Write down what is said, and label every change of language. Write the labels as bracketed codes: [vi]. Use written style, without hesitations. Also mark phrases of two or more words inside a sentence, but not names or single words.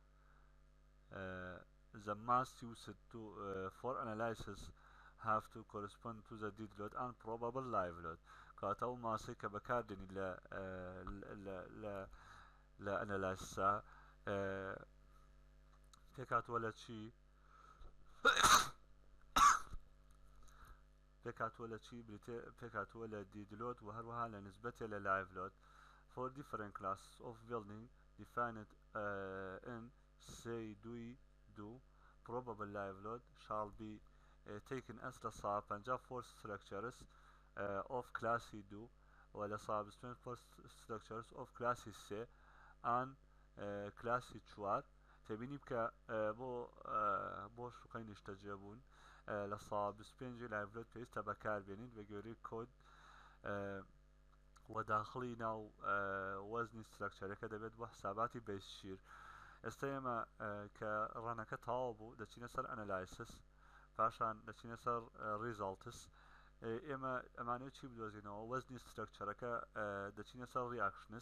[en] the must use to for analysis have to correspond to the dead load and probable live load. [ckb] کاتە ئەو ماسەی کە بەکاردێنی لە ئەنەلایسا پێکاتوە لە چی پێکاتوە لە دیدلۆت و هەروەها لە نسبەتێ لە لایڤ [en] لۆت for different classes of building defined in say 2 probable live load shall be taken as the substantial force structures of class 2 [ckb] و لە [en] substantial force structures of class 3 and class 4 [ckb] تبینی بکە بۆ شوقەی نیشتەجێبوون لە ساڵ 25 لایڤلۆت پێویستە بەکاربێنین بە گوێرەی کۆد و داخڵی ناو وەزنی سترەکچەرەکە دەبێت بۆ حساباتی بەیسشیر. ئێستا ئێمە کە ڕەنەکە تەواو بوو دەچینە سەر ئەنەلایسس پاشان دەچینە سەر ریزاڵتس ئێمە ئەمانەوە چی بدۆزینەوە وەزنی سترەکچەرەکە دەچینە سەر ریاکشنس.